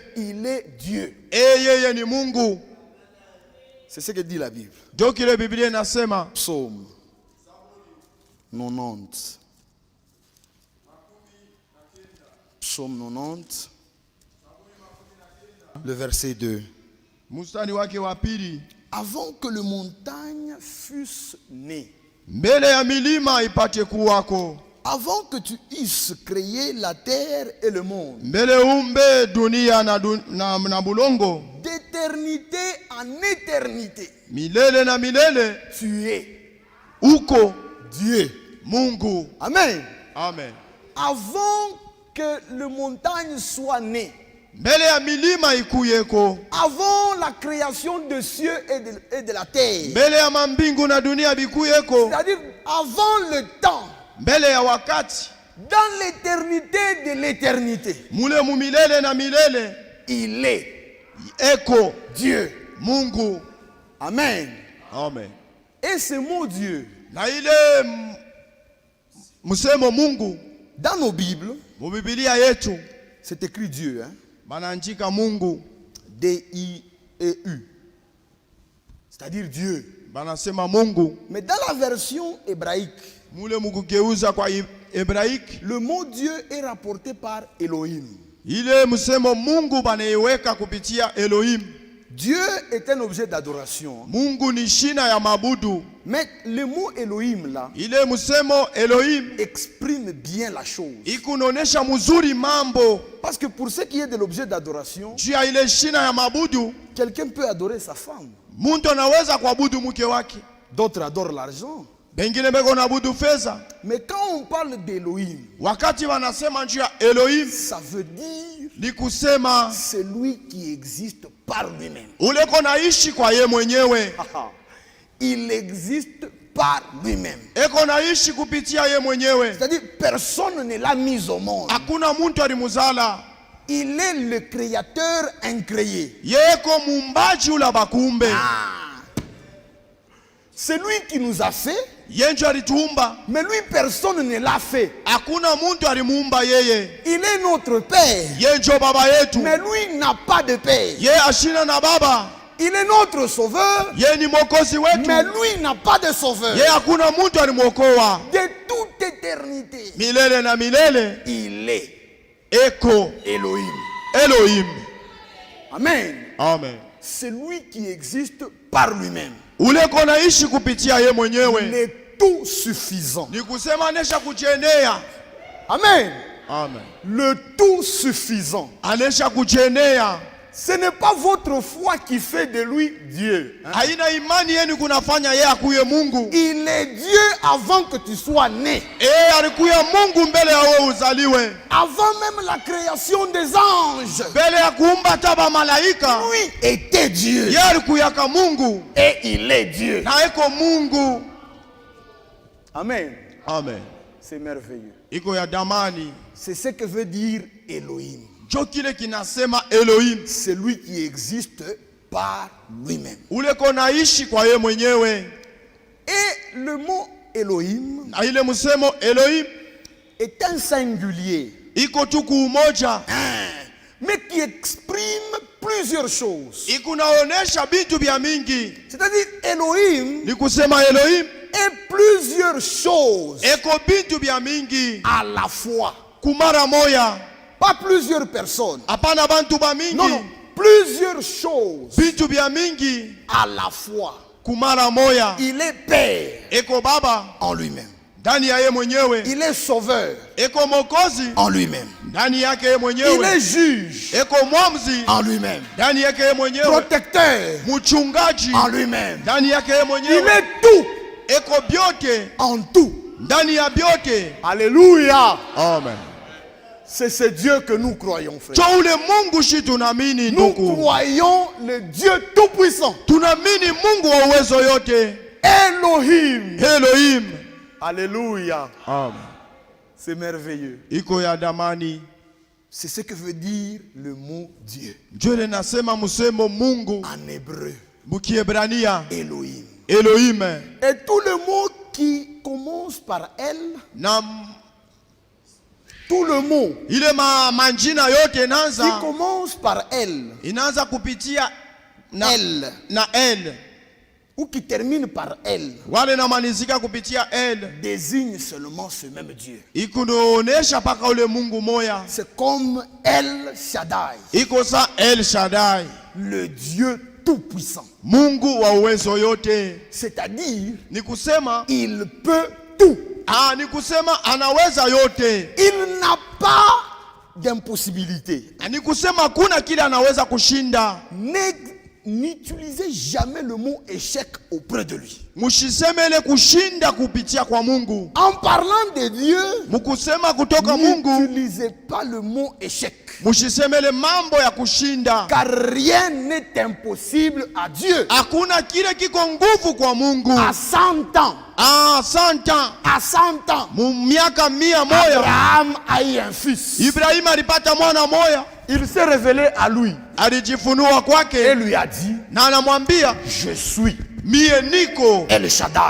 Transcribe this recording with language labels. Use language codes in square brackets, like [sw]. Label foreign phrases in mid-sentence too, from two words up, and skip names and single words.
[fr] il est Dieu. [sw] Yeye ni Mungu. [fr] C'est ce que dit la Bible. [sw] Ndio kile Biblia inasema. [fr] Psaume 90. Psaume 90. Le verset 2. [sw] Mstari wake wa pili. [fr] Avant que les montagnes fussent nées, [sw] Mbele ya milima ipate kuwako. [fr] avant que tu eusses créé la terre et le monde, [sw] Mbele umbe dunia na bulongo. [fr] d'éternité en éternité, [sw] Milele na milele. [fr] tu es [sw] Uko [fr] Dieu. [sw] Mungu. [fr] Amen. [sw] Amen. [fr] Avant que les montagnes soient nées, [sw] Mbele ya milima ikuyeko. [fr] avant la création des cieux et de la terre, [sw] Mbele ya mambingu na dunia bikuyeko. [fr] c'est-à-dire avant le temps, [sw] Mbele ya wakati. [fr] dans l'éternité de l'éternité, [sw] Mule mu milele na milele. [fr] il est [sw] Eko [fr] Dieu. [sw] Mungu. [fr] Amen. [sw] Amen. [fr] Et ce mot Dieu, [sw] Na ile musemo Mungu [fr] dans nos Bibles, [sw] mu Biblia yetu [fr] c'est écrit Dieu, hein? [sw] banaandika Mungu. [fr] D-I-E-U. C'est-à-dire Dieu. [sw] Banasema Mungu. [fr] Mais dans la version hébraïque, [sw] Mule mukugeuza kwa Hebraiki. [fr] le mot Dieu est rapporté par Elohim. [sw] Ile musemo Mungu banaiweka kupitia Elohim. [fr] Dieu est un objet d'adoration. [sw] Mungu ni shina ya mabudu. [fr] Mais le mot Elohim là [sw] Ile musemo Elohim [fr] exprime bien la chose. [sw] ikunonesha muzuri mambo. [fr] Parce que pour ce qui est de l'objet d'adoration, [sw] Juu ya ile shina ya mabudu, [fr] quelqu'un peut adorer sa femme. [sw] muntu anaweza kuabudu mke wake. [fr] D'autres adorent l'argent. [sw] Bengine beko naabudu fedha. [fr] Mais quand on parle d'Elohim, [sw] Wakati wanasema juu ya Elohim, [fr] ça veut dire [sw] ni kusema [fr] celui qui existe par lui-même. [sw] ule kona ishi kwa ye mwenyewe. [fr] Il existe par lui-même. [sw] Eko naishi kupitia ye mwenyewe. [fr] C'est-à-dire personne ne l'a mis au monde. [sw] Hakuna muntu alimuzala. [fr] Il est le créateur incréé. [sw] Yeko mumbaji ula bakumbe. [fr] C'est lui qui nous a fait, [sw] Yenjo alituumba. [fr] mais lui personne ne l'a fait. [sw] Hakuna muntu alimuumba yeye. [fr] Il est notre père, [sw] Yenjo baba yetu. [fr] mais lui n'a pas de père. [sw] Ye ashina na baba. [fr] Il est notre sauveur, [sw] Ye ni mwokozi wetu. [fr] mais lui n'a pas de sauveur. [sw] Ye hakuna muntu alimwokoa. [fr] De toute éternité, [sw] Milele na milele. [fr] il est [sw] Eko [fr] Elohim. [sw] Elohim. [fr] Amen. [sw] Amen. [fr] C'est lui qui existe par lui-même. [sw] Ule kona ishi kupitia ye [fr] Il [sw] mwenyewe. [fr] est tout suffisant. [sw] Ni kusema anesha kujenea. [fr] Amen. [sw] Amen. [fr] Le tout suffisant. [sw] Anesha kujenea. [fr] Ce n'est pas votre foi qui fait de lui Dieu. [sw] Haina imani yenu kunafanya ye akuye Mungu. [fr] Il est Dieu avant que tu sois né. [sw] Alikuya Mungu mbele ya wewe uzaliwe. [fr] Avant même la création des anges. [sw] Mbele ya kuumba taba malaika. [fr] Lui était Dieu. [sw] Ye alikuyaka Mungu. [fr] Et il est Dieu. [sw] Na eko Mungu. [fr] Amen. [sw] Amen. [fr] C'est merveilleux. [sw] Iko ya damani. [fr] C'est ce que veut dire Elohim. [sw] Jo kile kinasema Elohim. [fr] C'est lui qui existe par lui-même. [sw] Ule kona ishi kwa ye mwenyewe. [fr] Et le mot Elohim [sw] Na ile musemo Elohim [fr] est un singulier, [sw] iko tu kuumoja. [fr] mais qui exprime plusieurs choses. [sw] ikunaonesha vitu vya mingi. [fr] C'est-à-dire Elohim [sw] Ni kusema Elohim [fr] est plusieurs choses [sw] eko vitu vya mingi [fr] à la fois. [sw] kumara moya. [fr] Pas plusieurs personnes. [sw] Hapana bantu ba mingi. [fr] Non, non. Plusieurs choses [sw] Vitu vya mingi [fr] à la fois. [sw] kumara moya. [fr] Il est Père [sw] Eko baba [fr] en lui-même. [sw] ndani ya yeye mwenyewe. [fr] Il est Sauveur [sw] Eko mokozi [fr] en lui-même. [sw] ndani yake yeye [fr] Il [sw] mwenyewe. [fr] est Juge [sw] Eko mwamzi [fr] en lui-même. [sw] ndani yake yeye mwenyewe. [fr] Protecteur [sw] Mchungaji [fr] en lui-même. [sw] ndani yake yeye [fr] Il [sw] mwenyewe. [fr] est tout [sw] Eko byote [fr] en tout. [sw] ndani ya byote. [fr] Alléluia. [sw] Amen. [fr] C'est ce Dieu que nous croyons, frère. [sw] Cho ule Mungu shi tunamini [fr] Nous [sw] ndugu. [fr] croyons le Dieu tout-puissant. [sw] Tunamini Mungu wa uwezo yote. [fr] Elohim. [sw] Elohim. [fr] Alléluia. [sw] Amen. [fr] C'est merveilleux. [sw] Iko ya damani. [fr] C'est ce que veut dire le mot Dieu. [sw] Jole nasema musemo Mungu [fr] En hébreu, [sw] mukiebrania [fr] Elohim. [sw] Elohim. [fr] Et tout le mot qui commence par elle, [sw] Na [fr] tout le mot [sw] ile manjina yote [fr] qui [sw] inaanza [fr] commence par elle, [sw] inaanza kupitia na [fr] elle, [sw] na el. [fr] ou qui termine par elle, [sw] Wale namalizika kupitia el. [fr] désigne seulement ce même Dieu. [sw] Ikunaonesha paka ule Mungu moya. [fr] C'est comme El Shaddai, [sw] Iko sa El Shaddai. [fr] le Dieu tout-puissant. [sw] Mungu wa uwezo yote. [fr] C'est-à-dire, [sw] Ni kusema [fr] il peut tout. [sw] ni kusema anaweza yote. [fr] Il n'a pas d'impossibilité. [sw] Ni kusema kuna kile anaweza kushinda. [fr] N'utilisez jamais le mot échec auprès de lui. [sw] Mushisemele kushinda kupitia kwa Mungu. [fr] En parlant de Dieu, [sw] Mukusema kutoka Mungu, [fr] n'utilisez pas le mot échec. [sw] mushisemele mambo ya kushinda. [fr] Car rien n'est impossible à Dieu. [sw] Hakuna kile kiko nguvu kwa Mungu. [fr] À 100 ans, 100 ans. à 100 ans, [sw] Miaka 100 moya. [fr] Abraham a eu un fils. [sw] Ibrahim alipata mwana moya. [fr] Il s'est révélé à lui [sw] Alijifunua [fr] et [sw] kwake [fr] lui a dit, [sw] na anamwambia [fr] je suis [sw] mie niko El Shaddai.